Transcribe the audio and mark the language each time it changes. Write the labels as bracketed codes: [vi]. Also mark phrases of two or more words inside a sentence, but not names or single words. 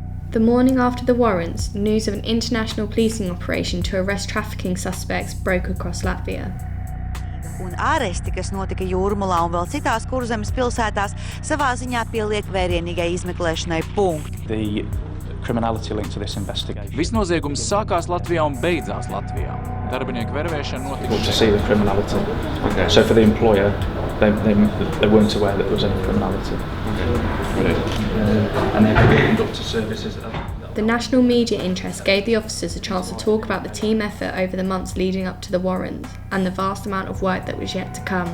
[en] The morning after the warrants, news of an international policing operation to arrest trafficking suspects broke across Latvia. [lv] Un āresti, kas notika Jūrmalā un vēl citās Kurzemes pilsētās, savā ziņā pieliek vērienīgai izmeklēšanai punktu. [en] The criminality linked to this investigation. [lv] Visnoziegums sākās Latvijā un beidzās Latvijā. Darbinieku vervēšana notika. [en] To see the criminality. Okay. So for the employer, they weren't aware that there was any criminality. Okay. And they could conduct services. The national media interest gave the officers a chance to talk about the team effort over the months leading up to the warrants and the vast amount of work that was yet to come.